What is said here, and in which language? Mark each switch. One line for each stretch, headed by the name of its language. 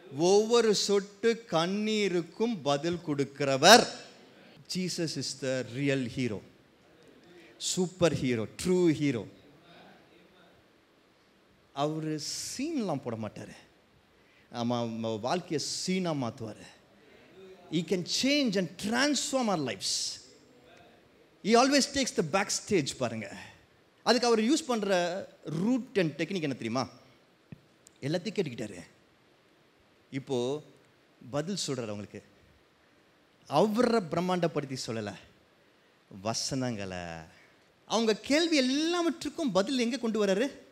Tamil: ஒவ்வொரு சொட்டு கண்ணீருக்கும் பதில் கொடுக்கிறவர்.
English: Jesus is the real hero, super hero, true hero.
Tamil: அவர் சீன்லாம் போட மாட்டார், ஆமாம், வாழ்க்கையை சீனாக மாற்றுவார்.
English: He can change and transform our lives. He always takes the backstage.
Tamil: பாருங்க, அதுக்கு அவர் யூஸ் பண்ணுற ரூட் அண்ட் டெக்னிக் என்ன தெரியுமா? எல்லாத்தையும் கேட்டுக்கிட்டாரு, இப்போது பதில் சொல்கிறார் அவங்களுக்கு. அவரை பிரம்மாண்டப்படுத்தி சொல்லலை, வசனங்களை, அவங்க கேள்வி எல்லாவற்றுக்கும் பதில் எங்கே கொண்டு வர்றாரு?